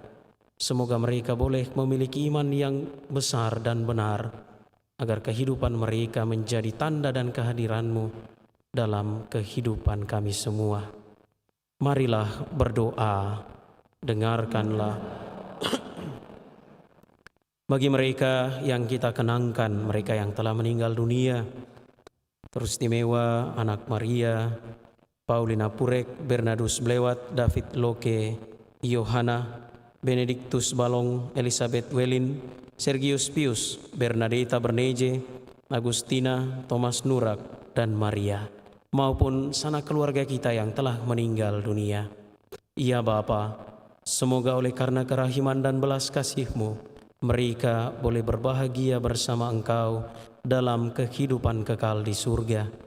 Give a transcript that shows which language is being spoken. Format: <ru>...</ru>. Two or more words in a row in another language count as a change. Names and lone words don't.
<id>Semoga mereka boleh memiliki iman yang besar dan benar, agar kehidupan mereka menjadi tanda dan kehadiran-Mu dalam kehidupan kami semua. Marilah berdoa, dengarkanlah. Bagi mereka yang kita kenangkan, mereka yang telah meninggal dunia, teristimewa anak Maria, Paulina Purek, Bernardus Blewat, David Loke, Yohana, Benedictus Balong, Elizabeth Welin, Sergius Pius, Bernadetta Berneje, Agustina, Thomas Nurak, dan Maria, maupun sanak keluarga kita yang telah meninggal dunia. Ya Bapa, semoga oleh karena kerahiman dan belas kasih-Mu, mereka boleh berbahagia bersama Engkau dalam kehidupan kekal di surga.</id>